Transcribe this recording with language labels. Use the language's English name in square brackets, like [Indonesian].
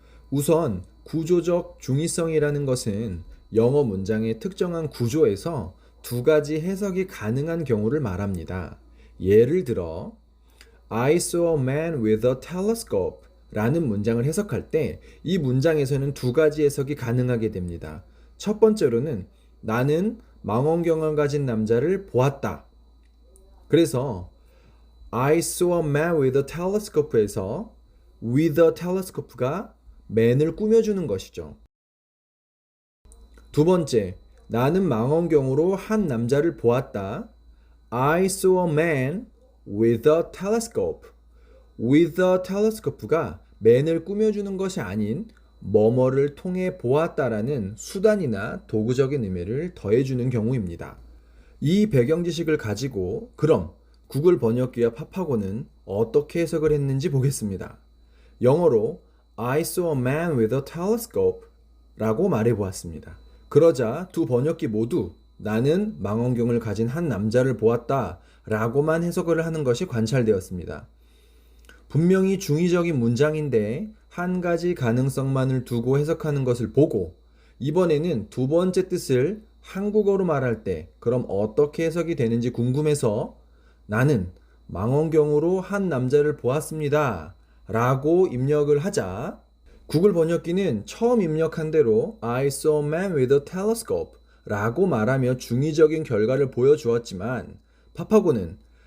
[Korean] 우선 구조적 중의성이라는 것은 영어 문장의 특정한 구조에서 두 가지 해석이 가능한 경우를 말합니다. 예를 들어 [English] I saw a man with a telescope [Korean] 라는 문장을 해석할 때 이 문장에서는 두 가지 해석이 가능하게 됩니다. 첫 번째로는 나는 망원경을 가진 남자를 보았다. 그래서 [English] I saw a man with a telescope에서 with a telescope가 man을 [Korean] 꾸며주는 것이죠. 두 번째, 나는 망원경으로 한 남자를 보았다. [English] I saw a man with a telescope. with a telescope [Korean] 가 man을 꾸며주는 것이 아닌 뭐뭐를 통해 보았다라는 수단이나 도구적인 의미를 더해주는 경우입니다. 이 배경 지식을 가지고 그럼 구글 번역기와 파파고는 어떻게 해석을 했는지 보겠습니다. 영어로 [English] I saw a man with a telescope [Korean] 라고 말해 보았습니다. 그러자 두 번역기 모두 나는 망원경을 가진 한 남자를 보았다 라고만 해석을 하는 것이 관찰되었습니다. 분명히 중의적인 문장인데 한 가지 가능성만을 두고 해석하는 것을 보고 이번에는 두 번째 뜻을 한국어로 말할 때 그럼 어떻게 해석이 되는지 궁금해서 나는 망원경으로 한 남자를 보았습니다 라고 입력을 하자 구글 번역기는 처음 입력한 대로 [English] I saw a man with a telescope [Korean] 라고 말하며 중의적인 결과를 보여주었지만 파파고는